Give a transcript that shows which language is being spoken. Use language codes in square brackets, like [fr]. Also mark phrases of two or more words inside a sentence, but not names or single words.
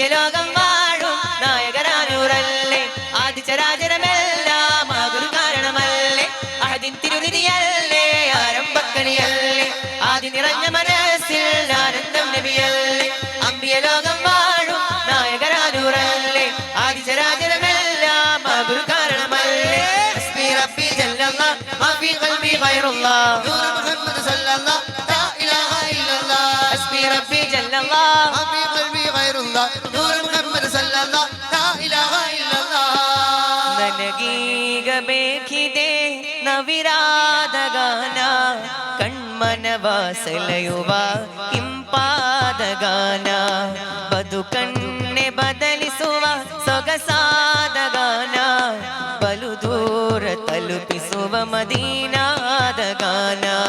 [ml] ലോകം വാഴും നായകരാനൂറല്ലേ ആദി ചരാചരമെല്ലാം ആകൊരു കാരണമല്ലേ അഹദിൻ തിരുനിധിയല്ലേ ആരംഭക്കനിയല്ലേ ആദി നിറഞ്ഞ മനസ്സിൽ ആനന്ദം നബിയല്ലേ അമ്പിയ ലോകം വാഴും നായകരാനൂറല്ലേ ആദി ചരാചരമെല്ലാം ആകൊരു കാരണമല്ലേ [ar] حسبي ربي جل الله ما في قلبي غير الله نور محمد صلى الله لا إله إلا الله حسبي ربي جل الله ما في قلبي غير الله نور محمد صلى الله لا إله إلا الله [kn] ನನಗೀಗ ಬೇಕಿದೆ ನವಿರಾದ ಗಾನ ಕಣ್ಮನವಾಸಲೆಯುವ ಇಂಪಾದ ಗಾನ ಬದುಕನ್ನೆ ಬದಲಿಸುವ ಸೊಗಸಾದ ಗಾನ ಬಲು ದೂರ ತಲುಪಿಸುವ ಮದೀನಾದ ಗಾನ